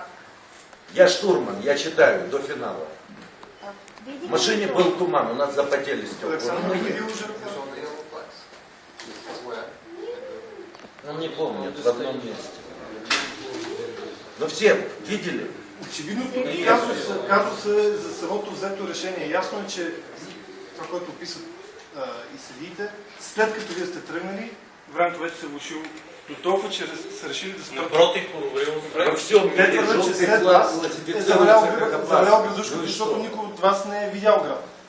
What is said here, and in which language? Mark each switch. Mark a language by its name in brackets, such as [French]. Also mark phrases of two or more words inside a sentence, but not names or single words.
[Russian] Я штурман, я читаю до финала. Видели В машине его? был туман, у нас запотели стекла. Александр, вы видели уже? Он не помнит, в одном месте. Но все видели? [Bulgarian] Очевидно, тук казус е за самото взето решение. Ясно е, че това, което описват и съдиите, след като вие сте тръгнали, времето вече се е влошило до толкова, че са решили да спрат. Напротив, подобрило време. Те твърдят, че след вас е завалял градушката, защото никой от вас не е видял град.